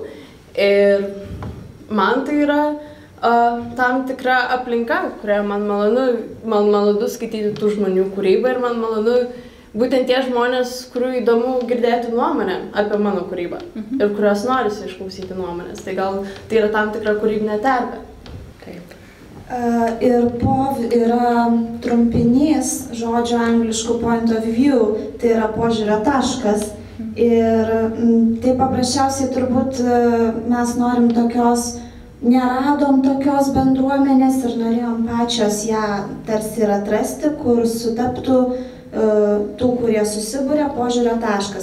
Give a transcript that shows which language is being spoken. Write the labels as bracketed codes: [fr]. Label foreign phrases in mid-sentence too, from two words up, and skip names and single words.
[lt] Ir man tai yra tam tikra aplinka, kurioje man malonu skaityti tų žmonių kūrybą ir man malonu būtent tie žmonės, kurių įdomu girdėti nuomonę apie mano kūrybą ir kurios norisi išklausyti nuomonės. Tai gal tai yra tam tikra kūrybinė terpė. Ir POV yra trumpinys žodžio angliškų [en] point of view, [lt] tai yra požiūrio taškas. Ir tai paprasčiausiai turbūt mes norim neradom tokios bendruomenės ir norėjom pačios ją tarsi ir atrasti, kur sutaptų tų, kurie susibūrė, požiūrio taškas.